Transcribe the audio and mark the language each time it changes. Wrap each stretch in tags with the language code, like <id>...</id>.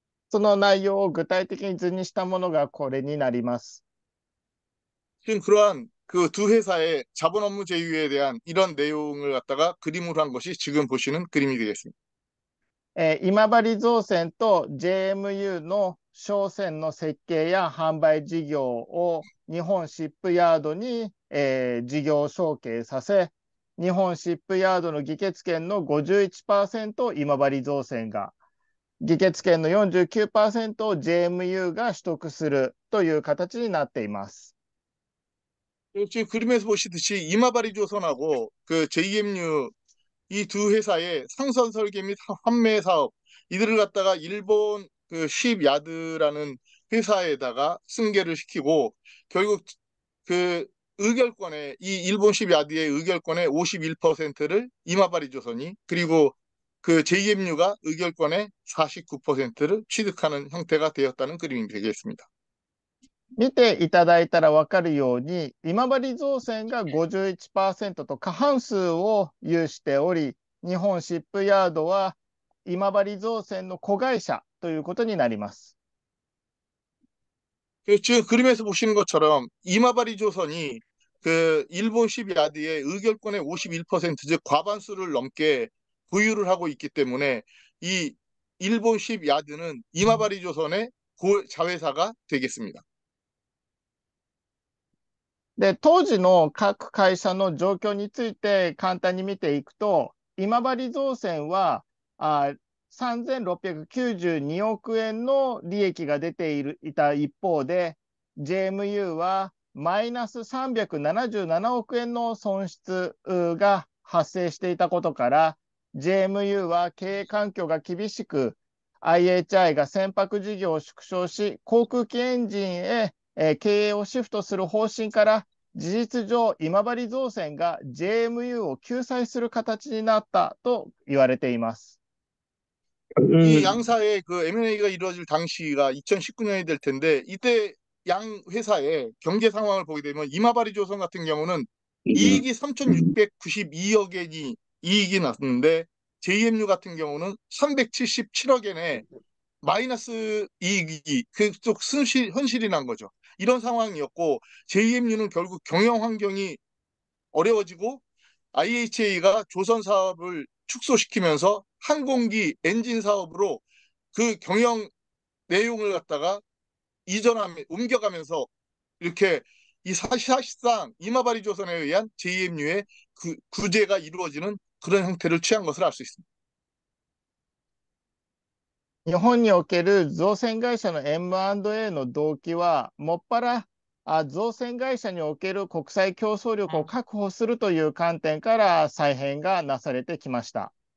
<ja>その内容を具体的に図にしたものがこれになります。</ja> <ko>지금 그러한 그 두 회사의 자본 업무 제휴에 대한 이런 내용을 갖다가 그림으로 한 것이 지금 보시는 그림이 되겠습니다.</ko> <ja>今治造船と JMU の商船の設計や販売事業を日本シップヤードに、事業承継させ、日本シップヤードの議決権の 51% を今治造船が、議決権の 49% を JMU が取得するという形になっています。</ja> <ko>지금 그림에서 보시듯이 이마바리 조선하고 그 JMU 이 두 회사의 상선 설계 및 판매 사업 이들을 갖다가 일본 그 쉽야드라는 회사에다가 승계를 시키고 결국 그 의결권의 이 일본 쉽야드의 의결권의 51%를 이마바리 조선이 그리고 그 JMU가 의결권의 49%를 취득하는 형태가 되었다는 그림이 되겠습니다.</ko> <ja>見ていただいたら分かるように、今治造船が 51% と過半数を有しており、日本シップヤードは今治造船の子会社ということになります。</ja> <ko>지금 그림에서 보시는 것처럼 이마바리 조선이 그 일본 쉽야드의 의결권의 51%, 즉 과반수를 넘게 보유를 하고 있기 때문에 이 일본 쉽야드는 이마바리 조선의 자회사가 되겠습니다.</ko> <ja>で、当時の各会社の状況について簡単に見ていくと、今治造船は3692億円の利益が出ていた一方で、JMU はマイナス377億円の損失が発生していたことから、JMU は経営環境が厳しく、IHI が船舶事業を縮小し、航空機エンジンへ経営をシフトする方針から、事実上、今治造船が JMU を救済する形になったと言われています。</ja> <ko>이 양사의 그 M&A가 이루어질 당시가 2019년이 될 텐데 이때 양 회사의 경제 상황을 보게 되면 이마바리 조선 같은 경우는 이익이 3,692억 엔이 이익이 났는데 JMU 같은 경우는 377억 엔의 마이너스 이익이 그쪽 현실이 난 거죠. 이런 상황이었고 JMU는 결국 경영 환경이 어려워지고 IHA가 조선 사업을 축소시키면서 항공기 엔진 사업으로 그 경영 내용을 갖다가 옮겨가면서 이렇게 이 사실상 이마바리 조선에 의한 JMU의 구제가 이루어지는 그런 형태를 취한 것을 알 수 있습니다.</ko> <ja>日本における造船会社の M&A の動機は、もっぱら造船会社における国際競争力を確保するという観点から再編がなされてきました。</ja>